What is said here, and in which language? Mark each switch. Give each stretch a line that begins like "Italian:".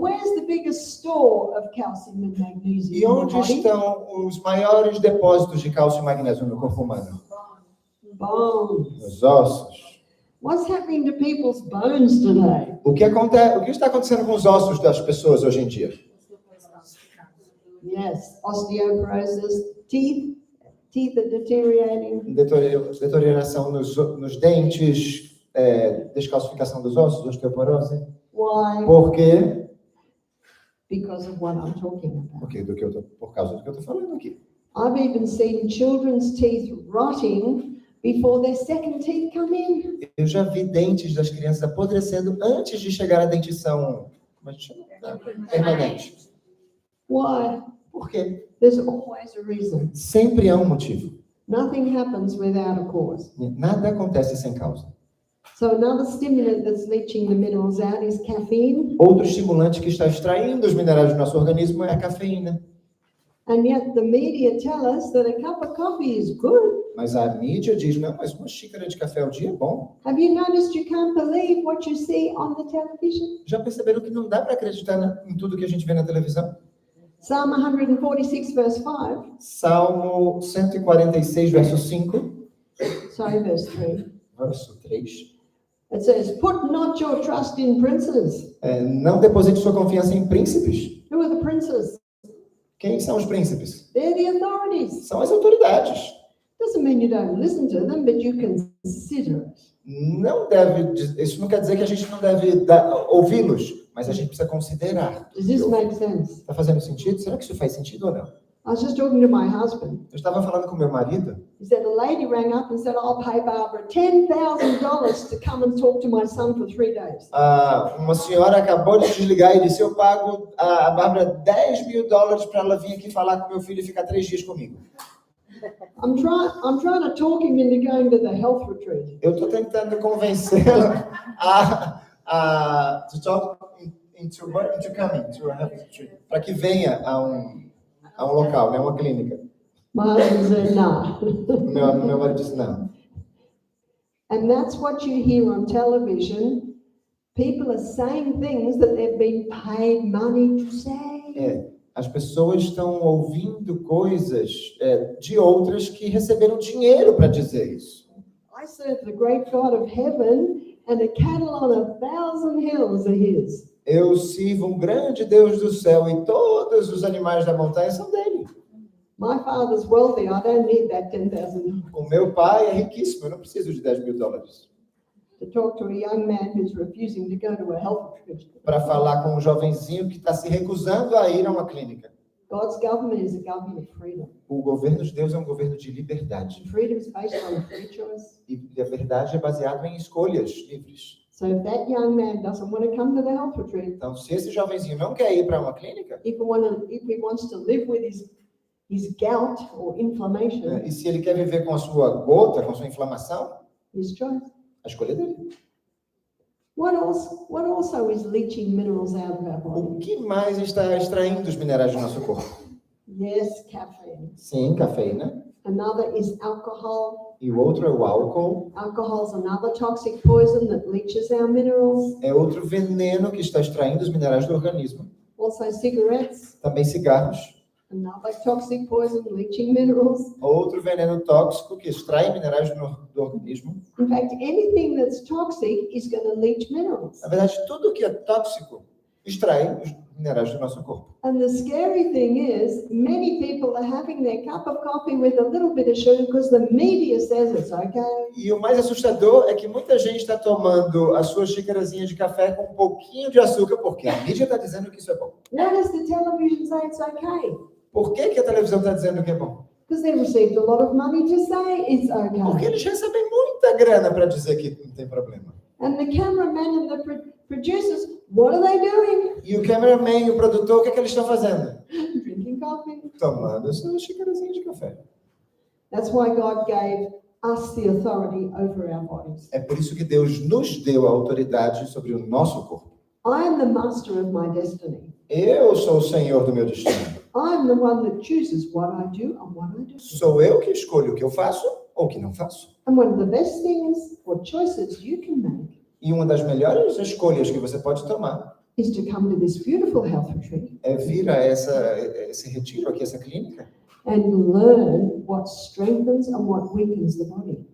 English: where's the biggest store of calcium and magnesium
Portuguese: E
English: in the
Portuguese: onde
English: body?
Portuguese: estão os maiores depósitos de cálcio e magnésio no corpo humano?
English: Bones.
Portuguese: Nos ossos.
English: What's happening to people's bones today?
Portuguese: O que está acontecendo com os ossos das pessoas hoje em dia?
English: Yes, osteoporosis, teeth are deteriorating.
Portuguese: Deterioração nos dentes, descalcificação dos ossos, osteoporose.
English: Why?
Portuguese: Por quê?
English: Because of what I'm talking about.
Portuguese: Por causa do que eu estou falando aqui.
English: I've even seen children's teeth rotting before their second teeth come in.
Portuguese: Eu já vi dentes das crianças apodrecendo antes de chegar à dentição, como a gente chama? Permanente.
English: Why?
Portuguese: Por quê?
English: There's always a reason.
Portuguese: Sempre há um motivo.
English: Nothing happens without a cause.
Portuguese: Nada acontece sem causa.
English: So another stimulant that's leaching the minerals out is caffeine.
Portuguese: Outro estimulante que está extraindo os minerais do nosso organismo é a cafeína.
English: And yet the media tell us that a cup of coffee is good.
Portuguese: Mas a mídia diz, não, mas uma xícara de café ao dia é bom.
English: Have you noticed you can't believe what you see on the television?
Portuguese: Já perceberam que não dá para acreditar em tudo que a gente vê na televisão?
English: Psalm 146 verse 5.
Portuguese: Salmo 146, verso 5,
English: Sorry, verse 3.
Portuguese: verso 3.
English: It says, put not your trust in princes.
Portuguese: Não deposite sua confiança em príncipes.
English: Who are the princes?
Portuguese: Quem são os príncipes?
English: They're the authorities.
Portuguese: São as autoridades.
English: Doesn't mean you don't listen to them, but you consider it.
Portuguese: Isso não quer dizer que a gente não deve ouvi-los, mas a gente precisa considerar.
English: Does this make sense?
Portuguese: Está fazendo sentido? Será que isso faz sentido ou não?
English: I was just talking to my husband.
Portuguese: Eu estava falando com meu marido.
English: He said, a lady rang up and said, I'll pay Barbara $10,000 to come and talk to my son for 3 days.
Portuguese: Uma senhora acabou de desligar e disse, eu pago a Bárbara $10 mil para ela vir aqui falar com meu filho e ficar 3 dias comigo.
English: I'm trying to talk him into going to the health retreat.
Portuguese: Eu estou tentando convencê-la
English: to talk into coming to a health retreat,
Portuguese: para que venha a um local, né, uma clínica.
English: My husband said, no.
Portuguese: Meu marido disse não.
English: And that's what you hear on television. People are saying things that they've been paid money to say.
Portuguese: As pessoas estão ouvindo coisas de outras que receberam dinheiro para dizer isso.
English: I serve the great God of heaven, and the cattle on 1,000 hills are his.
Portuguese: Eu sirvo um grande Deus do céu e todos os animais da montanha são dele.
English: My father's wealthy. I don't need that $10,000
Portuguese: O meu pai é riquíssimo, eu não preciso de $10 mil
English: to talk to a young man who's refusing to go to a health retreat.
Portuguese: para falar com um jovenzinho que está se recusando a ir a uma clínica.
English: God's government is a government of freedom.
Portuguese: O governo de Deus é um governo de liberdade.
English: Freedom is based on free choice.
Portuguese: E a verdade é baseada em escolhas livres.
English: So if that young man doesn't want to come to the health retreat,
Portuguese: Então, se esse jovenzinho não quer ir para uma clínica,
English: if he wants to live with his gout or inflammation,
Portuguese: e se ele quer viver com a sua gota, com a sua inflamação,
English: his choice.
Portuguese: a escolha dele.
English: What also is leaching minerals out of our body?
Portuguese: O que mais está extraindo os minerais do nosso corpo?
English: Yes, caffeine.
Portuguese: Sim, cafeína.
English: Another is alcohol.
Portuguese: E o outro é o álcool.
English: Alcohol is another toxic poison that leaches our minerals.
Portuguese: É outro veneno que está extraindo os minerais do organismo.
English: Also cigarettes.
Portuguese: Também cigarros.
English: Another toxic poison, leaching minerals.
Portuguese: Outro veneno tóxico que extrai minerais do organismo.
English: In fact, anything that's toxic is going to leach minerals.
Portuguese: Na verdade, tudo que é tóxico extrai os minerais do nosso corpo.
English: And the scary thing is, many people are having their cup of coffee with a little bit of sugar because the media says it's okay.
Portuguese: E o mais assustador é que muita gente está tomando a sua xicarazinha de café com um pouquinho de açúcar, porque a mídia está dizendo que isso é bom.
English: Why does the television say it's okay?
Portuguese: Por que a televisão está dizendo que é bom?
English: Because they received a lot of money to say it's
Portuguese: Porque
English: okay.
Portuguese: eles recebem muita grana para dizer que não tem problema.
English: And the cameraman and the producers, what are they doing?
Portuguese: E o cameraman e o produtor, o que eles estão fazendo?
English: Drinking coffee.
Portuguese: Tomando a sua xicarazinha de café.
English: That's why God gave us the authority over our bodies.
Portuguese: É por isso que Deus nos deu a autoridade sobre o nosso corpo.
English: I am the master of my destiny.
Portuguese: Eu sou o senhor do meu destino.
English: I am the one that chooses what I do and what I do.
Portuguese: Sou eu que escolho o que eu faço ou o que não faço.
English: And one of the best things or choices you can make
Portuguese: E uma das melhores escolhas que você pode tomar
English: is to come to this beautiful health retreat
Portuguese: é vir a esse retiro aqui, essa clínica,
English: and learn what strengthens and what weakens the body.